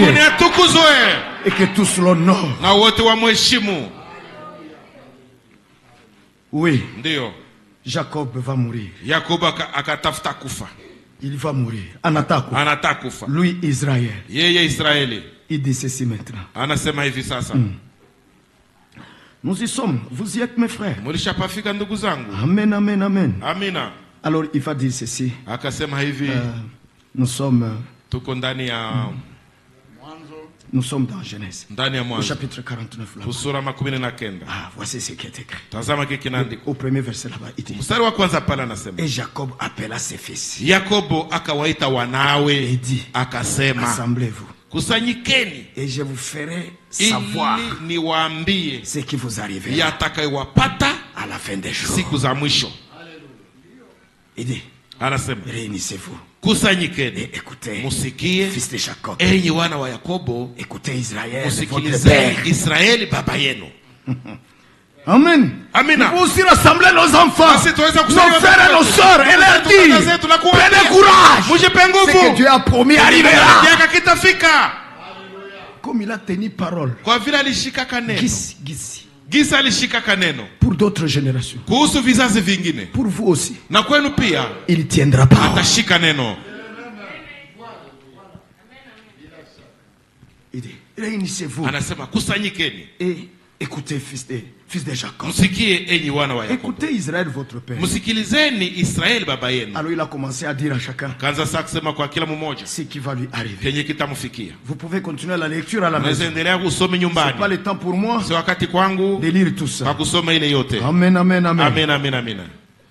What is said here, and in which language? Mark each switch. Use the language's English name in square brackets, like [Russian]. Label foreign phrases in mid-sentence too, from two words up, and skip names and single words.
[French] Et que tous l'honorent. Oui. Jacob va mourir. Il va mourir. [Swahili] Anatakufa. Lui Israël. [French] Il dit ceci maintenant. Nous y sommes. Vous y êtes, mes frères. [Swahili] Mulishapafika ndugu zangu. [French] Amen, amen, amen. [Swahili] Amina. [French] Alors, il va dire ceci. [Swahili] Akasema hivi. [French] Nous sommes... [Swahili] Tuko ndani ya... [French] Nous sommes dans Genèse. Au chapitre 49. Ah, voici ce qui est écrit. Au premier verset là-bas, il dit. Et Jacob appela ses fils. Et dit, assemblez-vous. Et je vous ferai savoir ce qui vous arrivera à la fin des jours. Il dit, réunissez-vous. Et écoutez, fils de Jacob. Écoutez Israël, votre père. Israël, [Swahili] baba yenu. [French] Amen. Amen. Nous pouvons aussi rassembler nos enfants, nos frères et nos sœurs, et leur dire, prenez courage. Ce que Dieu a promis arrivera. Comme il a tenu parole. [Swahili] Gisa alishika kaneno [French] pour d'autres générations. [Swahili] Kuhusu vizazi vingine. [French] Pour vous aussi. [Swahili] Na kwenu pia. [French] Il tiendra pas. [Swahili] Atashika neno. [French] Il dit, réunissez-vous. [Swahili] Anasema kusanyikeni. [French] Et écoutez fils de Jacob. [Swahili] Musikie enyi wana wa Yakobo. [French] Écoutez Israël votre père. [Swahili] Musikilizeni Israël baba yenu. [French] Alors il a commencé à dire à chacun. [Swahili] Kanza sasa kusema kwa kila mmoja. [French] Ce qui va lui arriver. [Swahili] Kenye kitamfikia. [French] Vous pouvez continuer la lecture à la maison. [Swahili] Mnaendelea kusoma nyumbani. [French] C'est pas le temps pour moi. [Swahili] Si wakati kwangu. [French] De lire tout ça. [Swahili] Kwa kusoma ile yote. [French] Amen, amen, amen. Amen, amen, amen.